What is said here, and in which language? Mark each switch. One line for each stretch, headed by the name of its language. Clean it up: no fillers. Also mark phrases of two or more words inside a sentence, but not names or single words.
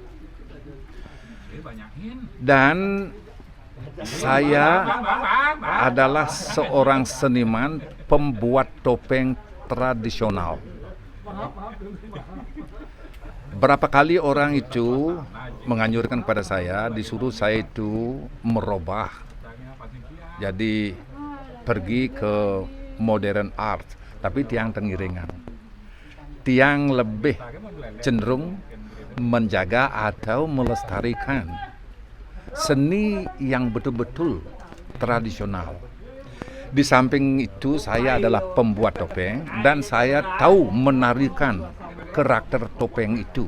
Indonesian: Dan saya adalah seorang seniman pembuat topeng tradisional. Berapa kali orang itu menganjurkan pada saya, disuruh saya itu merubah. Jadi pergi ke
English: modern art,
Indonesian: tapi
Balinese: tiang tengiringan.
Indonesian: Tiang lebih cenderung menjaga atau melestarikan seni yang betul-betul tradisional. Di samping itu saya adalah pembuat topeng dan saya tahu menarikan karakter topeng itu.